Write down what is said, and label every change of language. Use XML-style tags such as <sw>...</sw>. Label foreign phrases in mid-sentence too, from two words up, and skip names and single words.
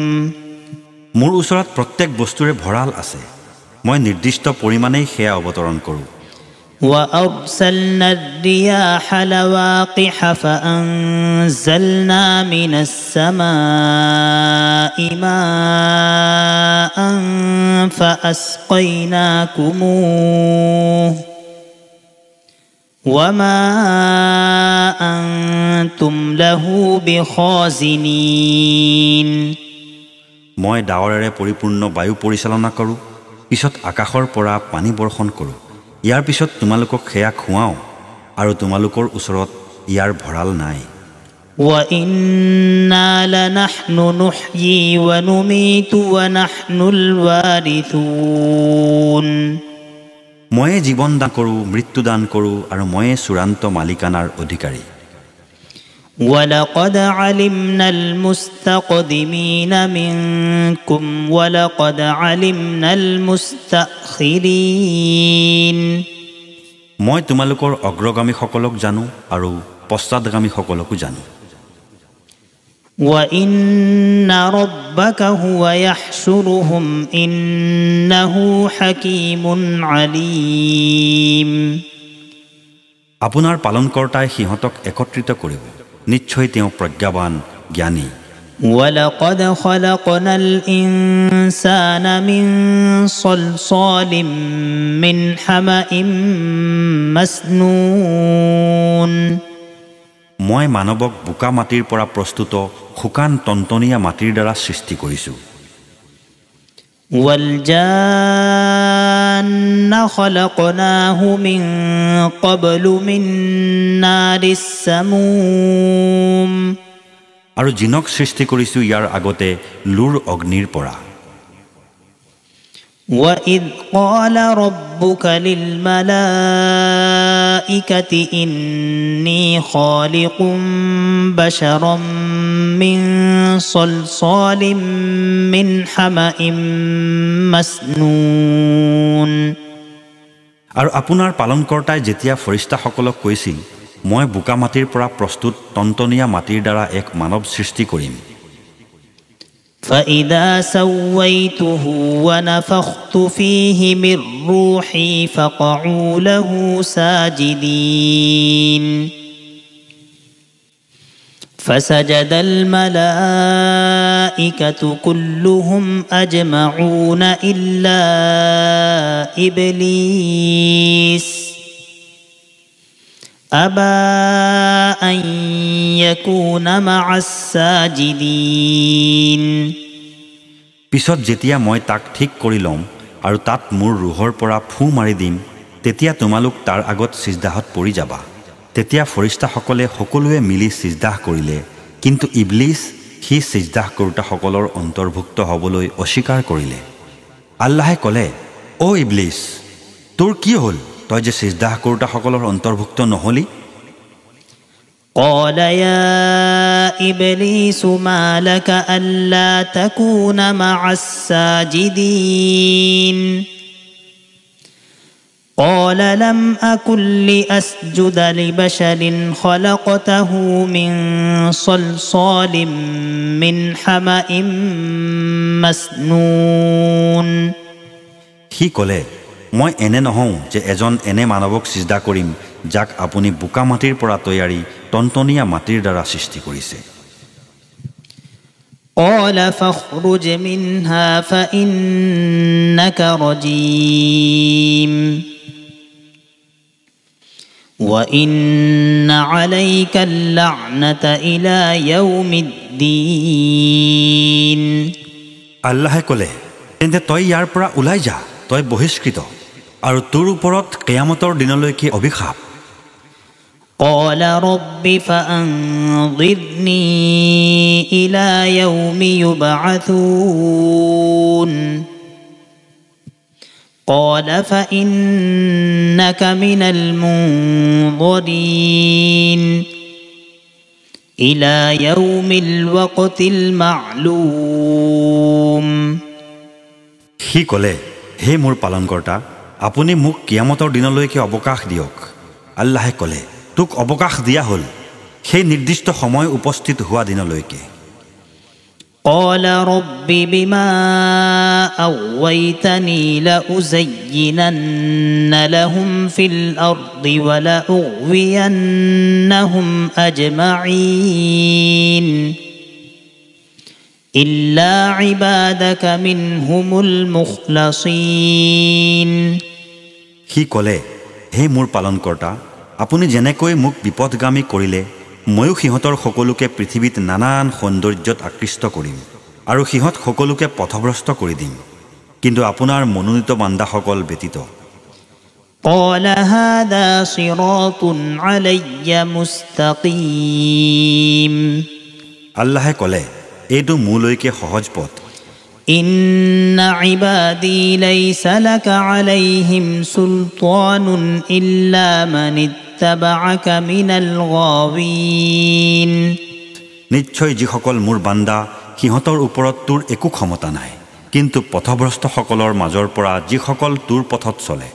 <as>মোৰ ওচৰত প্ৰত্যেক বস্তুৰে ভঁৰাল আছে মই নিৰ্দিষ্ট পৰিমাণেই সেয়া অৱতৰণ কৰোঁ</as> <ar>وأرسلنا الرياح لواقح فأنزلنا من السماء ماء فأسقيناكموه وما أنتم له بخازنين</ar> <as>মই ডাৱৰেৰে পৰিপূৰ্ণ বায়ু পৰিচালনা কৰোঁ পিছত আকাশৰ পৰা পানী বৰ্ষণ কৰোঁ ইয়াৰ পিছত তোমালোকক সেয়া খুৱাওঁ আৰু তোমালোকৰ ওচৰত ইয়াৰ ভঁৰাল নাই</as> <ar>وَإِنَّا لَنَحْنُ نُحْيِي وَنُمِيتُ وَنَحْنُ الْوَارِثُونَ</ar> <as>ময়ে জীৱন দান কৰোঁ মৃত্যু দান কৰোঁ আৰু ময়ে চূড়ান্ত মালিকানাৰ অধিকাৰী</as> <ar>وَلَقَدْ عَلِمْنَا الْمُسْتَقْدِمِينَ مِنكُمْ وَلَقَدْ عَلِمْنَا الْمُسْتَأْخِرِينَ</ar> <as>মই তোমালোকৰ অগ্ৰগামীসকলক জানো আৰু পশ্চাদগামীসকলকো জানো</as> <ar>وَإِنَّ رَبَّكَ هُوَ يَحْشُرُهُمْ إِنَّهُ حَكِيمٌ عَلِيمٌ</ar> <as>আপোনাৰ পালনকৰ্তাই সিহঁতক একত্ৰিত কৰিব নিশ্চয় তেওঁ প্ৰজ্ঞাবান জ্ঞানী</as> <ar>وَلَقَدْ خَلَقْنَا الْإِنسَانَ مِنْ صَلْصَالٍ مِّنْ حَمَإٍ مَسْنُونٍ</ar> <as>মই মানৱক বোকা মাটিৰ পৰা প্ৰস্তুত শুকান টনটনীয়া মাটিৰ দ্বাৰা সৃষ্টি কৰিছোঁ</as> <ar>وَالْجَانَّ خَلَقْنَاهُ مِنْ قَبْلُ مِنْ نَارِ السَّمُومِ</ar> <as>আৰু জিনক সৃষ্টি কৰিছোঁ ইয়াৰ আগতে লুৰ অগ্নিৰ পৰা</as> <ar>وَإِذْ قَالَ رَبُّكَ لِلْمَلَائِكَةِ إِنِّي خَالِقٌ بَشَرًا مِّن صَلْصَالٍ مِّنْ حَمَإٍ مَسْنُونٍ</ar> <as>আৰু আপোনাৰ পালনকৰ্তাই যেতিয়া ফৰিস্তাসকলক কৈছিল মই বোকা মাটিৰ পৰা প্ৰস্তুত টনটনীয়া মাটিৰ দ্বাৰা এক মানৱ সৃষ্টি কৰিম</as> <ar>فَإِذَا سَوَّيْتُهُ وَنَفَخْتُ فِيهِ مِنْ رُوحِي فَقَعُوا لَهُ سَاجِدِينَ فَسَجَدَ الْمَلَائِكَةُ كُلُّهُمْ أَجْمَعُونَ إِلَّا إِبْلِيسَ أَبَى أَنْ يَكُونَ مَعَ السَّاجِدِينَ</ar> <as>পিছত যেতিয়া মই তাক ঠিক কৰি ল'ম আৰু তাত মোৰ ৰুহৰ পৰা ফু মাৰি দিম তেতিয়া তোমালোক তাৰ আগত সিজদাহত পৰি যাবা তেতিয়া ফৰিস্তাসকলে সকলোৱে মিলি সিজদাহ কৰিলে কিন্তু ইবলিছ সি সিজদাহ কৰোতাসকলৰ অন্তৰ্ভুক্ত হ'বলৈ অস্বীকাৰ কৰিলে আল্লাহে ক'লে অ ইবলিছ তোৰ কি হ'ল তই যে সিজদাহ কৰোতাসকলৰ অন্তৰ্ভুক্ত নহলি</as> <ar>قال يا إبليس ما لك ألا تكون مع الساجدين قال لم أكن لأسجد لبشر خلقته من صلصال من حمأ مسنون</ar> <as>সি ক'লে মই এনে নহওঁ যে এজন এনে মানৱক সিজদা কৰিম যাক আপুনি বোকা মাটিৰ পৰা তৈয়াৰী টনটনীয়া মাটিৰ দ্বাৰা সৃষ্টি কৰিছে</as> <ar>قال فاخرج منها فإنك رجيم وإن عليك اللعنة إلى يوم الدين</ar> <as>আল্লাহে ক'লে তেন্তে তই ইয়াৰ পৰা ওলাই যা তই বহিষ্কৃত আৰু তোৰ ওপৰত কিয়ামতৰ দিনলৈকে অভিশাপ</as> <ar>قال رب فأنظرني إلى يوم يبعثون قال فإنك من المنظرين إلى يوم الوقت المعلوم</ar> <as>সি ক'লে হে মোৰ পালনকৰ্তা আপুনি মোক কিয়ামতৰ দিনলৈকে অৱকাশ দিয়ক আল্লাহে ক'লে তোক অৱকাশ দিয়া হ'ল সেই নিৰ্দিষ্ট সময় উপস্থিত হোৱা দিনলৈকে</as> <ar>قال رب بما أغويتني لأزينن لهم في الأرض ولأغوينهم أجمعين إلا عبادك منهم المخلصين</ar> <as>সি ক'লে হে মোৰ পালনকৰ্তা আপুনি যেনেকৈ মোক বিপদগামী কৰিলে ময়ো সিহঁতৰ সকলোকে পৃথিৱীত নানান সৌন্দৰ্যত আকৃষ্ট কৰিম আৰু সিহঁত সকলোকে পথভ্ৰষ্ট কৰি দিম কিন্তু আপোনাৰ মনোনীত বান্দাসকল ব্যতীত</as> <ar>قال هذا صراط علي مستقيم</ar> <as>আল্লাহে ক'লে এইটো মোলৈকে সহজ পথ</as> <ar>إن عبادي ليس لك عليهم سلطان إلا من اتبعك من الغاوين</ar> <as>নিশ্চয় যিসকল মোৰ বান্দা সিহঁতৰ ওপৰত তোৰ একো ক্ষমতা নাই কিন্তু পথভ্ৰষ্টসকলৰ মাজৰ পৰা যিসকল তোৰ পথত চলে</as>